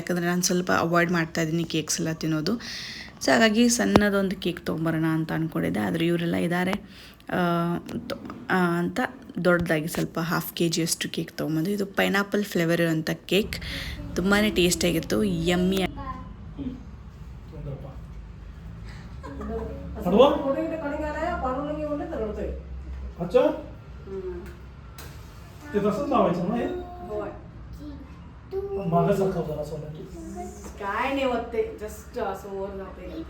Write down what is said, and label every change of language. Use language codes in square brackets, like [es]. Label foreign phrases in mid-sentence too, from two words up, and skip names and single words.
[kn] ಯಾಕಂದರೆ ನಾನು ಸ್ವಲ್ಪ ಅವಾಯ್ಡ್ ಮಾಡ್ತಾಯಿದ್ದೀನಿ ಕೇಕ್ಸ್ ಎಲ್ಲ ತಿನ್ನೋದು. ಸೊ ಹಾಗಾಗಿ ಸಣ್ಣದೊಂದು ಕೇಕ್ ತೊಗೊಂಬರೋಣ ಅಂತ ಅಂದ್ಕೊಂಡಿದ್ದೆ, ಆದರೆ ಇವರೆಲ್ಲ ಇದ್ದಾರೆ ಅಂತ ದೊಡ್ಡದಾಗಿ ಸ್ವಲ್ಪ 1/2 kg ಅಷ್ಟು ಕೇಕ್ ತೊಗೊಂಬಂದು. ಇದು [en] pineapple flavour [kn] ಇರೋಂಥ ಕೇಕ್, ತುಂಬಾ ಟೇಸ್ಟಿಯಾಗಿತ್ತು, ಯಮ್ಮಿ. [mr] काय नाही होत ते, जस्ट असं वर जाते.